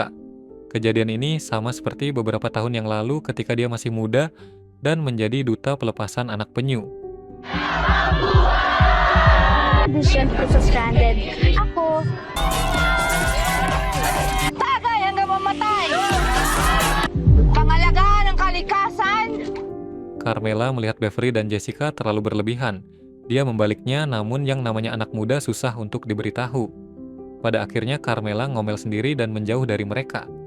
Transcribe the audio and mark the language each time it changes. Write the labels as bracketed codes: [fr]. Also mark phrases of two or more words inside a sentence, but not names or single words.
[id] Kejadian ini sama seperti beberapa tahun yang lalu ketika dia masih muda dan menjadi duta pelepasan anak penyu. [tl] Audition ko sa Stranded. Ako. Tagay hanggang mamatay! Pangalagaan ng kalikasan! [id] Carmela melihat Beverly dan Jessica terlalu berlebihan. Dia membaliknya, namun yang namanya anak muda susah untuk diberitahu. Pada akhirnya Carmela ngomel sendiri dan menjauh dari mereka.